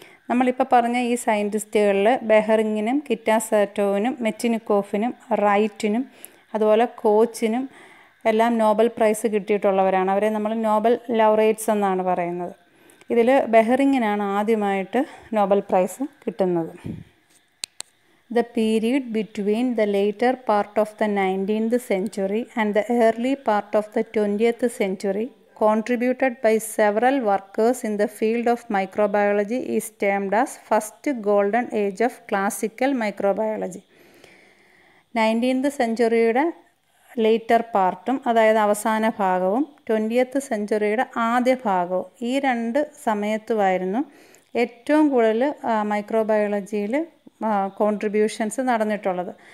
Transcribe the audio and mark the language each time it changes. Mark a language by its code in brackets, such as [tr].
[ml] നമ്മളിപ്പോൾ പറഞ്ഞ ഈ സയൻറ്റിസ്റ്റുകളിൽ ബെഹറിങ്ങിനും കിറ്റാസാറ്റോവിനും മെറ്റിനിക്കോഫിനും റൈറ്റിനും അതുപോലെ കോച്ചിനും എല്ലാം നോബൽ പ്രൈസ് കിട്ടിയിട്ടുള്ളവരാണ്. അവരെ നമ്മൾ നോബൽ ലൗറേറ്റ്സ് എന്നാണ് പറയുന്നത്. ഇതിൽ ബെഹറിങ്ങിനാണ് ആദ്യമായിട്ട് നോബൽ പ്രൈസ് കിട്ടുന്നത്. [en] The period between the later part of the 19th century and the early part of the 20th century, contributed by several workers in the field of microbiology, is termed as first golden age of classical microbiology. [ml] 19th സെഞ്ച്വറിയുടെ later പാർട്ടും, അതായത് അവസാന ഭാഗവും, 20th സെഞ്ച്വറിയുടെ ആദ്യ ഭാഗവും, ഈ രണ്ട് സമയത്തുമായിരുന്നു ഏറ്റവും കൂടുതൽ മൈക്രോബയോളജിയിൽ കോൺട്രിബ്യൂഷൻസ് നടന്നിട്ടുള്ളത്.